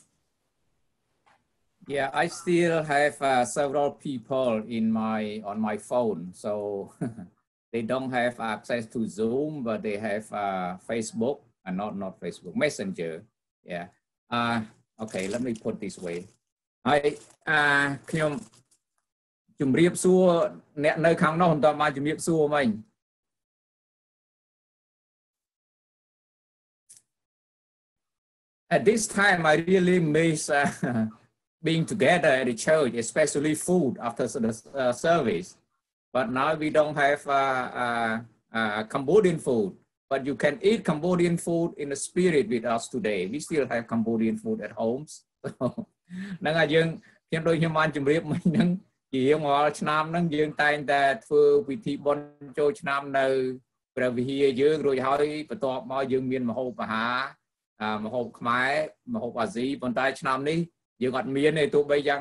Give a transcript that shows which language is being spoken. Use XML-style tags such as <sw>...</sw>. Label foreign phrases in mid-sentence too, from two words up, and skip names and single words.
<en>Yeah, I still have several people on my phone, so they don't have access to Zoom, but they have Facebook, and not Facebook, Messenger. Yeah, Okay, let me put this way</en> <km>ហើយខ្ញុំជំរាបសួរអ្នកនៅខាងនោះបន្តមកជំរាបសួរមិញ</km> <en>At this time I really miss being together at the church, especially food after the service. But now we don't have Cambodian food. But you can eat Cambodian food in the spirit with us today. We still have Cambodian food at homes.</en> <km>ហ្នឹងហើយយើងខ្ញុំដូចខ្ញុំបានជម្រាបមិញហ្នឹងជារៀងរាល់ឆ្នាំហ្នឹងយើងតែងតែធ្វើពិធីបុណ្យចូលឆ្នាំនៅព្រះវិហារយើងរួចហើយបន្ទាប់មកយើងមានម្ហូបអាហារម្ហូបខ្មែរម្ហូបអាស៊ីប៉ុន្តែឆ្នាំនេះយើងអត់មានទេទោះបីយ៉ាង</km>